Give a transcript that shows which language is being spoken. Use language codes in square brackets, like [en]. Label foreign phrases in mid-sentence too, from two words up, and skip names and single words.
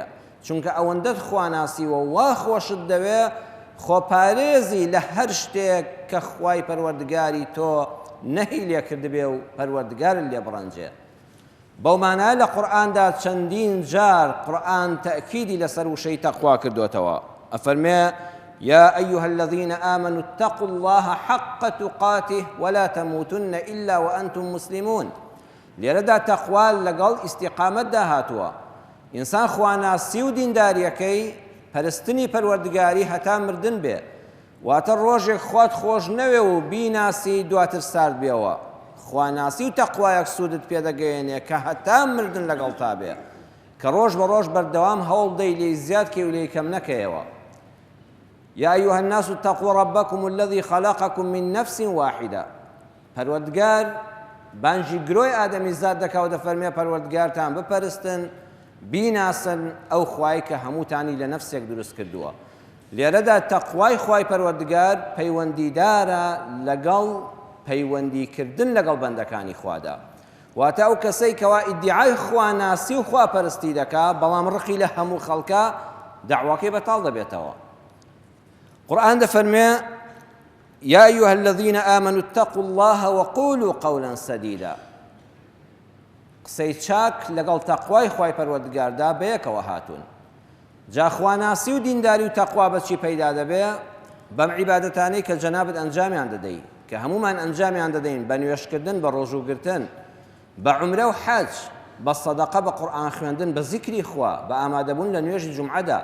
[ckb] چونکە ئەوەندەت خواناسیوە وا خۆشت دەوێ خۆپارێزی لە هەر شتێک کە خوای پەروەردگاری تۆ نەهی لێ کردبێ و پەروەردگارت لێ بڕەنجێ. بەو مانایە لە قورئاندا چەندین جار قورئان تەئکیدی لەسەر وشەی تەقوا کردوتەوە. [ar] ئەفەرمێ يا أيها الذين آمنوا اتقوا الله حق تقاته ولا تموتن إلا وأنتم مسلمون. [ckb] لێرەدا تەقوا لەگەڵ ئیستیقامەتدا هاتووە. ئینسان خواناسی و دینداریەکەی پەرستنی پەروەردگاری هەتا مردن بێ. واتە ڕۆژێک خوات خۆش نەوێ و بیناسی دواتر سارد بێەوە. خواناسی و تەقوایەک سوودت پێدەگەیەنێ کە هەتا مردن لەگەڵ تا بێ، کە ڕۆژ بە ڕۆژ بەردەوام هەوڵ دەی لێی زیاد کەی و لێی کەم نەکەیەوە. [ar] يا أيها الناس اتقوا ربكم الذي خلقكم من نفس واحدة. [ckb] پەروەردگار بانجی گرۆی ئادەمی زاد دەکا و دەفەرمێ پەروەردگارتان بپەرستن بیناسن ئەو خوای کە هەمووتانی لە نەفسێک دروست کردووە. لێرەدا تەقوای خوای پەروەردگار پەیوەندیدارە لەگەڵ پەیوەندیکردن لەگەڵ بەندەکانی خوادا. واتە ئەو کەسەی کەوا ئیدعای خواناسی و خواپەرستی دەکا بەڵام ڕقی لە هەموو خەڵکە دەعواکەی بەتاڵ دەبێتەوە. قورئان دەفەرمێ [ar] يا أيها الذين آمنوا اتقوا الله وقولوا قولا سديدا. [ckb] قسەی چاک لەگەڵ تەقوای خوای پەروەردگاردا بەیەکەوە هاتوون. جا خواناسی و دینداری و تەقوا بەچی پەیدا دەبێ؟ بەم عیبادەتانەی کە جەنابەت ئەنجامیان دەدەی، کە هەمومان ئەنجامیان دەدەین، بە نوێشکردن، بە ڕۆژوگرتن، بە عومرە و حەج، بە سەدەقە، بە قورئان خوێندن، بە زیکری خوا، بە ئامادەبوون لە نوێژی جومعەدا.